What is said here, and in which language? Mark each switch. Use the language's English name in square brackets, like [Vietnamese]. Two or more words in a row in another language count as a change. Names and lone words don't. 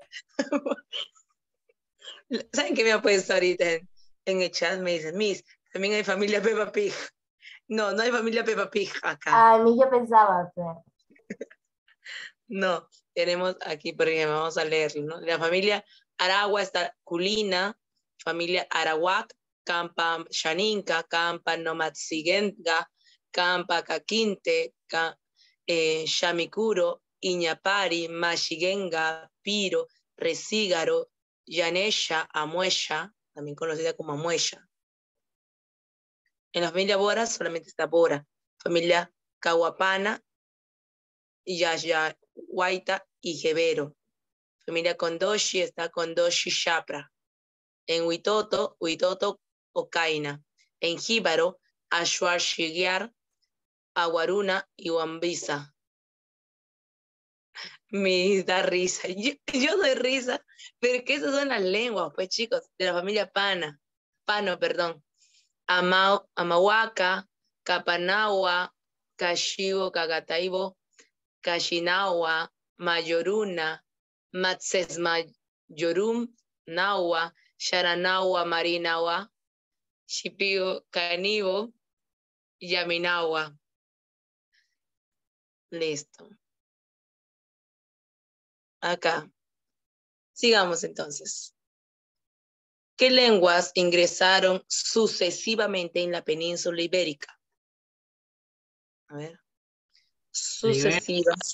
[Spanish] ¿Saben qué me ha puesto ahorita en el chat? Me dicen, Miss, también hay familia Peppa Pig. No, no hay familia Peppa Pig acá. Ay, Miss, yo pensaba hacer. No, tenemos aquí, por ejemplo, vamos a leerlo, ¿no? La familia Aragua está Culina, familia Arawak, Campa Shaninka, Campa Nomatsigenga, Campa Caquinte, Shamikuro, Iñapari, Mashigenga, Piro, Resígaro, Yanesha, Amuesha, también conocida como Amuesha. En la familia Bora solamente está Bora, familia Cahuapana, Yaya Guaita y Jebero. Familia Kondoshi está Kondoshi Shapra. En Huitoto, Huitoto Ocaina. En Jíbaro, Ashuar Shigiar, Aguaruna y Wambisa. Me da risa. Yo doy risa, pero que esas son las lenguas, pues chicos, de la familia Pano, perdón. Amahuaca, Capanagua, Cashibo, Cagataibo, Kashinawa, Mayoruna, Matses Mayorum, Nawa, Sharanawa, Marinawa, Shipio, Canibo Yaminawa. Listo. Acá. Sigamos entonces. ¿Qué lenguas ingresaron sucesivamente en la península ibérica? A ver. Sucesivas,